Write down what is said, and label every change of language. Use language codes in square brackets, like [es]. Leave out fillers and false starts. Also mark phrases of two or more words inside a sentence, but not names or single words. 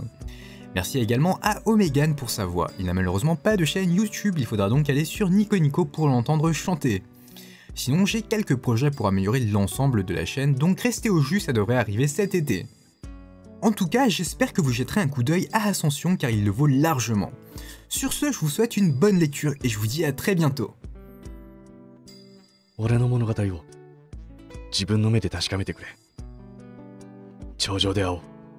[fr] Merci également à Omegan pour sa voix. Il n'a malheureusement pas de chaîne YouTube, il faudra donc aller sur Nico Nico pour l'entendre chanter. Sinon, j'ai quelques projets pour améliorer l'ensemble de la chaîne, donc restez au jus, ça devrait arriver cet été. En tout cas, j'espère que vous jetterez un coup d'œil à Ascension car il le vaut largement. Sur ce, je vous souhaite une bonne lecture et je vous dis à très bientôt. [ja] 俺の物語を自分の目で確かめてくれ。頂上で会おう。